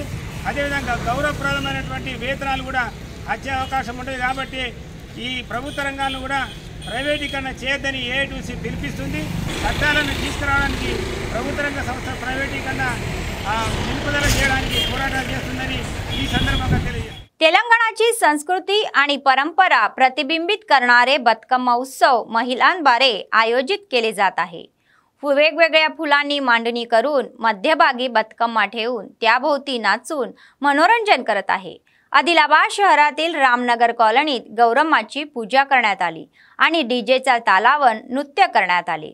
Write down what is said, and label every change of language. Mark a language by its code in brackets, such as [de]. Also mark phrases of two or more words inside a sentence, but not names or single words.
[te] అదేవిధంగా గౌరవప్రదమైనటువంటి వేతనాలు కూడా వచ్చే అవకాశం ఉంటుంది. కాబట్టి ఈ ప్రభుత్వ రంగాలను కూడా ప్రైవేటీకరణ చేయొద్దని AITUC పిలిపిస్తుంది. చట్టాలను తీసుకురావడానికి ప్రభుత్వ రంగ సంస్థ ప్రైవేటీకరణ నిలుపుదల చేయడానికి పోరాటాలు చేస్తుందని ఈ సందర్భంగా తెలియజేస్తుంది. [mr] तेलंगणाची संस्कृती आणि परंपरा प्रतिबिंबित करणारे बतकम्मा उत्सव महिलांद्वारे आयोजित केले जात आहे. वेगवेगळ्या फुलांनी मांडणी करून मध्यभागी बतकम्मा ठेवून त्याभोवती नाचून मनोरंजन करत आहे. आदिलाबाद शहरातील रामनगर कॉलनीत गौरम्माची पूजा करण्यात आली आणि डीजेचा तालावर नृत्य करण्यात आले.